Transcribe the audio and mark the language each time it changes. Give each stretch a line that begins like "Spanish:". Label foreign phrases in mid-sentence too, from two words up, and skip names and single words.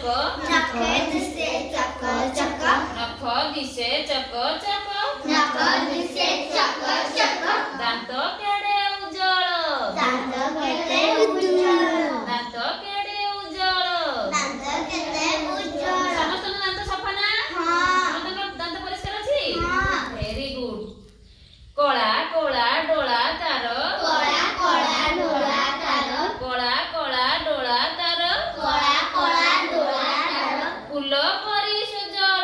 Marathi: नख दिसे चक चक नख दिसे चक चक नख दिसे चक चक दांत केडे उजळ दांत केते उज्जवळ दांत केडे उजळ दांत केते उज्जवळ
Odia: ସମସ୍ତଙ୍କ ଦାନ୍ତ ସଫା ନା ହଁ ସମସ୍ତଙ୍କ ଦାନ୍ତ ପରିଷ୍କାର ଅଛି ହଁ
English: very good
Odia: କଳା କଳା ଡୋଳା ତାର କଳା କଳା ଡୋଳା ତାର କଳା କଳା ଡୋଳା ତାର କଳା କଳା ଡୋଳା ତାର ଫୁଲ ପରି ସୁଜଳ